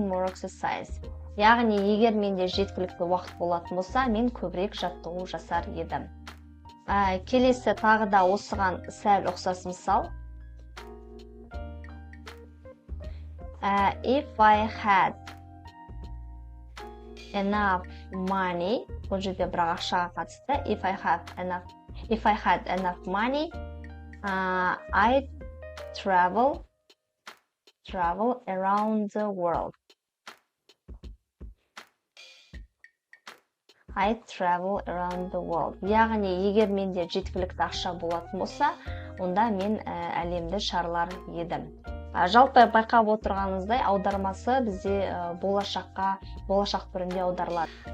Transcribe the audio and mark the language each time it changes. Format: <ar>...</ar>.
<kk>Яғни, егер менде жеткілікті уақыт болатын болса, мен көбірек жаттығу жасар едім. Келесі тағы да осыған сәл ұқсас мысал.</kk> <en>If I had enough money,</en> <kk>бұл жерде бірақ ақшаға қатысты.</kk> <en>If I had enough money, I'd travel around the world.</en> <kk>Яғни, егер менде жеткілікті ақша болатын болса, онда мен әлемді шарлар едім. Жалпы байқап отырғаныңыздай аудармасы бізде болашақ түрінде аударылады.</kk>